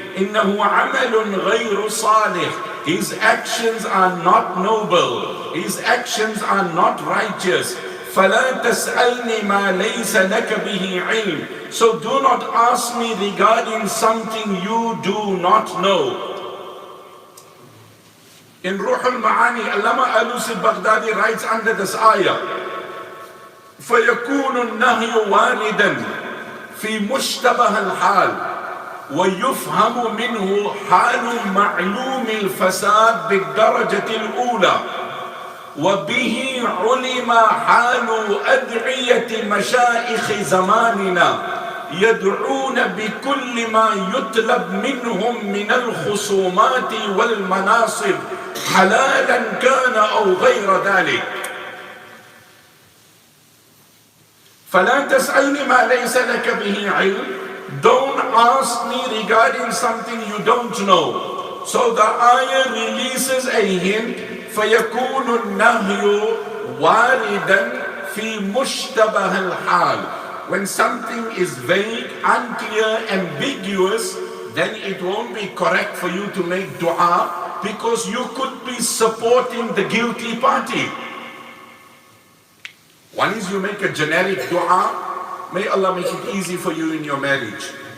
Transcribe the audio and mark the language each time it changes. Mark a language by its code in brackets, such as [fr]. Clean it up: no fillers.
[ar] إِنَّهُ عَمَلٌ غَيْرُ صَالِحٍ. [en] His actions are not noble. His actions are not righteous. [ar] فَلَا تَسْأَلْنِ مَا لَيْسَ لَكَ بِهِ عِلْمٍ. [en] So do not ask me regarding something you do not know. In Ruh al-Ma'ani, Allama Alusi Baghdadi writes under this ayah, [ar] فَيَكُونُ النَّهْيُ وَارِدًا فِي مُشْتَبَهَ الْحَالِ وَيُفْهَمُ مِنْهُ حَالُ مَعْلُومِ الْفَسَادِ بِالدَّرَجَةِ الْأُولَى وَبِهِ عُلِمَ حَالُ أَدْعِيَةِ مَشَائِخِ زَمَانِنَا يدعون بكل ما يطلب منهم من الخصومات والمناصب حلالا كان أو غير ذلك. فلا تسألني ما ليس لك به علم. [en] Don't ask me regarding something you don't know. So the ayah releases a hint. [ar] فيكون النهي واردا في مشتبه الحال. [en] When something is vague, unclear, ambiguous, then it won't be correct for you to make dua because you could be supporting the guilty party. One is you make a generic dua, may Allah make it easy for you in your marriage.